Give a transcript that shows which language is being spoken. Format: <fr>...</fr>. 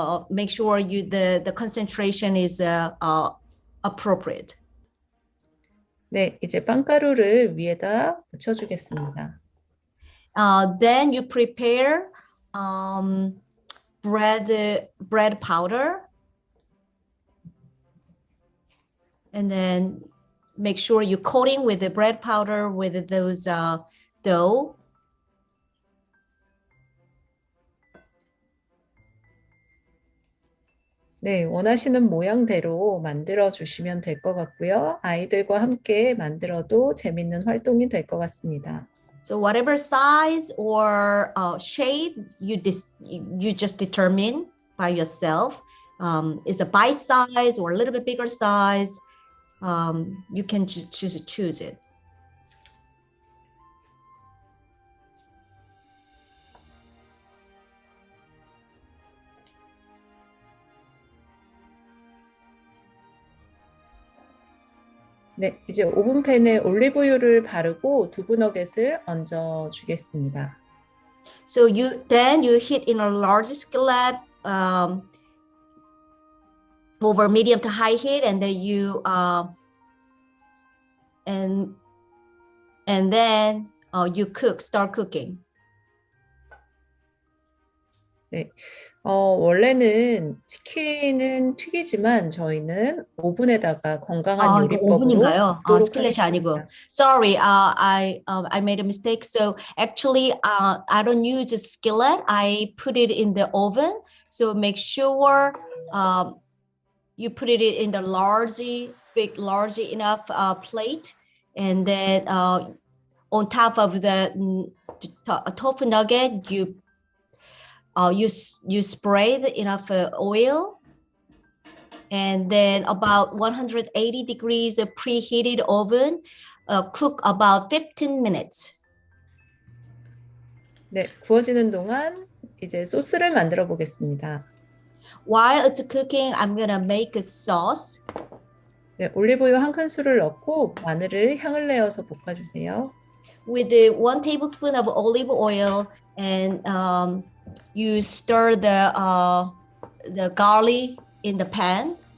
<en>Make sure the concentration is appropriate.</en> <ko>네, 이제 빵가루를 위에다 묻혀주겠습니다.</ko> <en>Then you prepare bread powder, and then make sure you coating with the bread powder with those dough.</en> <ko>네, 원하시는 모양대로 만들어 주시면 될 것 같고요. 아이들과 함께 만들어도 재밌는 활동이 될 것 같습니다.</ko> <en>So whatever size or shape you just determine by yourself. Is a bite size or a little bit bigger size. You can choose it.</en> <ko>네, 이제 오븐팬에 올리브유를 바르고 두부 너겟을 얹어 주겠습니다.</ko> <en>So then you heat in a large skillet over medium to high heat, and then you and then you start cooking.</en> <ko>원래는 치킨은 튀기지만 저희는 오븐에다가 건강한 이거 요리법으로 오븐인가요? 굽도록 스킬렛이 아니고. 하겠습니다.</ko> <en>Sorry, I made a mistake. So actually, I don't use a skillet. I put it in the oven. So make sure you put it in the large enough plate, and then on top of the tofu nugget, you spray enough oil, and then about 180 degrees preheated oven, cook about 15 minutes.</en> <ko>네, 구워지는 동안 이제 소스를 만들어 보겠습니다.</ko> <en>While it's cooking, I'm gonna make a sauce.</en> <ko>네, 올리브유 1큰술을 넣고 마늘을 향을 내어서 볶아주세요.</ko> <en>With 1 tablespoon of olive oil, and you stir the garlic in the pan.</en>